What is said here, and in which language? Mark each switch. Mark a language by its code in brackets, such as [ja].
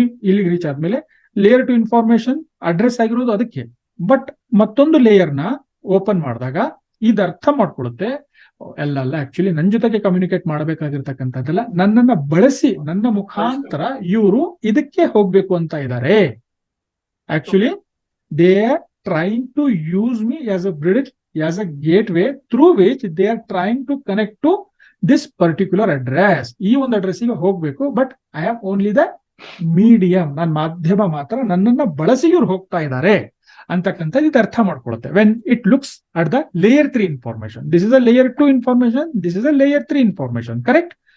[kn] ಇಲ್ಲಿಗೆ ರೀಚ್ ಆದ್ಮೇಲೆ layer 2 information address ಆಗಿರೋದು ಅದಕ್ಕೆ, ಬಟ್ ಮತ್ತೊಂದು ಲೇಯರ್ ನ ಓಪನ್ ಮಾಡಿದಾಗ ಇದು ಅರ್ಥ ಮಾಡ್ಕೊಳುತ್ತೆ, ಅಲ್ಲ ಆಕ್ಚುಲಿ ನನ್ನ ಜೊತೆಗೆ ಕಮ್ಯುನಿಕೇಟ್ ಮಾಡಬೇಕಾಗಿರ್ತಕ್ಕಂಥದ್ದೆಲ್ಲ ನನ್ನನ್ನ ಬಳಸಿ ನನ್ನ ಮುಖಾಂತರ ಇವರು ಇದಕ್ಕೆ ಹೋಗ್ಬೇಕು ಅಂತ ಇದ್ದಾರೆ. [en] Actually they are trying to use me as a bridge, as a gateway through which they are trying to connect to this particular address. [kn] ಈ ಒಂದು ಅಡ್ರೆಸ್ ಗೆ ಹೋಗ್ಬೇಕು, [en] but I am only the medium, [kn] ನಾನು ಮಾಧ್ಯಮ ಮಾತ್ರ, ನನ್ನನ್ನ ಬಳಸಿ ಇವ್ರು ಹೋಗ್ತಾ ಇದ್ದಾರೆ ಅಂತಕ್ಕಂಥದ್ದು ಇದು ಅರ್ಥ ಮಾಡ್ಕೊಳುತ್ತೆ. [en] When it looks at the layer 3 information, this is a layer 2 information, this is a layer 3 information, correct?